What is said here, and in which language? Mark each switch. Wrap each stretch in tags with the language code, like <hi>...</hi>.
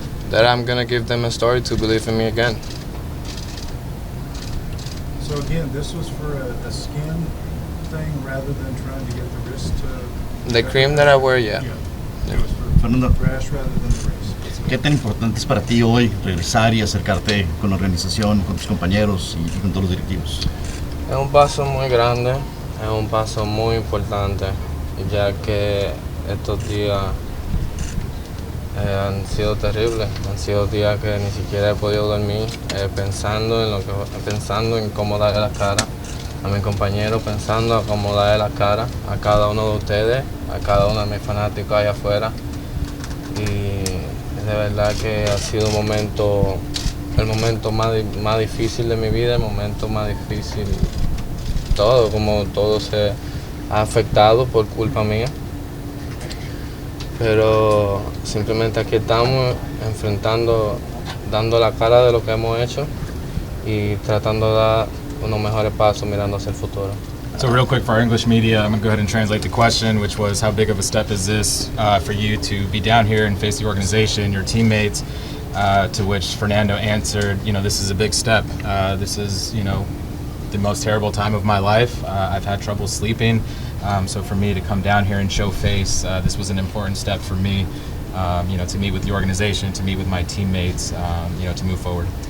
<en>That I'm gonna give them a story to believe in me again. So again, this was for a skin thing rather than trying to get the wrist to... The cream that I wear, yeah. It was for Fernando, rash rather than the wrist.</en> <es>¿qué tan importante es para ti hoy regresar y acercarte con la organización, con tus compañeros y con todos los directivos? Es un paso muy grande, es un paso muy importante, ya que estos días han sido terribles, han sido días que ni siquiera he podido dormir, pensando en cómo darle la cara a mi compañero, pensando en cómo darle la cara a cada uno de ustedes, a cada uno de mis fanáticos allá afuera. Y de verdad que ha sido el momento más difícil de mi vida, el momento más difícil, como todo se ha afectado por culpa mía. Pero simplemente aquí estamos enfrentando, dando la cara de lo que hemos hecho y tratando de dar unos mejores pasos mirando hacia el futuro.</es> <en>So real quick for our English media, I'm going to go ahead and translate the question, which was how big of a step is this for you to be down here and face the organization, your teammates, to which Fernando answered, this is a big step. This is, the most terrible time of my life. I've had trouble sleeping. So for me to come down here and show face, this was an important step for me, to meet with the organization, to meet with my teammates, to move forward.</en>